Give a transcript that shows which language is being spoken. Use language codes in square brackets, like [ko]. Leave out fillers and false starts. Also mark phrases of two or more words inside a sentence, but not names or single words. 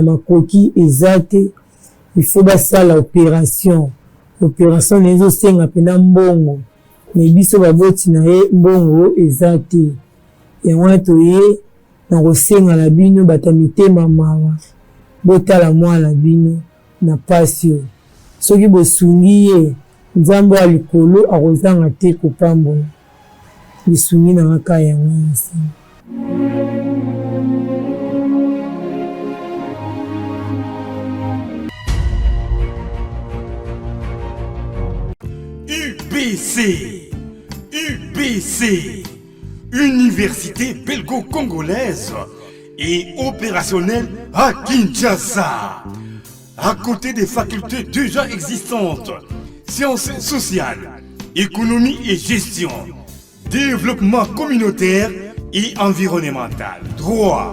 [ln] makoki eza te [fr] il faut [ln] basala opération na ezosenga mpena mbongo me biso baboti na ye mbongo eza te yango toye na kosenga na bino bata mitema mawa botala mwana bino na pasi oyo soki bosungi ye nzambe ya likolo akozanga te kopambola lisungi na ngaka yango nsi. [fr] UBC, Université belgo-congolaise et opérationnelle à Kinshasa. À côté des facultés déjà existantes, sciences sociales, économie et gestion, développement communautaire et environnemental, droit.